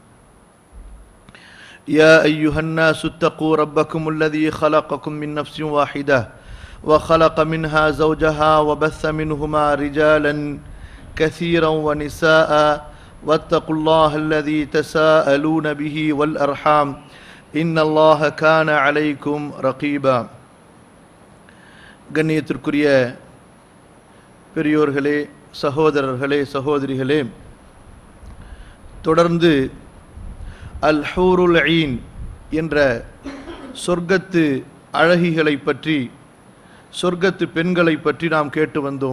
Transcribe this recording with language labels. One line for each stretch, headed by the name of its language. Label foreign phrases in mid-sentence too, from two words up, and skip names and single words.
Arabic: يا أيها الناس اتقوا ربكم الذي خلقكم من نفس واحدة وخلق منها زوجها وبث منهما رجالا كثيرا ونساء واتقوا الله الذي تساءلون به والأرحام إن الله كان عليكم رقيبا.
Tamil: கண்ணியத்திற்குரிய பெரியோர்களே, சகோதரர்களே, சகோதரிகளே, தொடர்ந்து
Arabic: الحور العين
Tamil: என்ற சொர்க்கத்து அழகிகளை பற்றி, சொர்க்கத்து பெண்களை பற்றி நாம் கேட்டு வந்தோம்.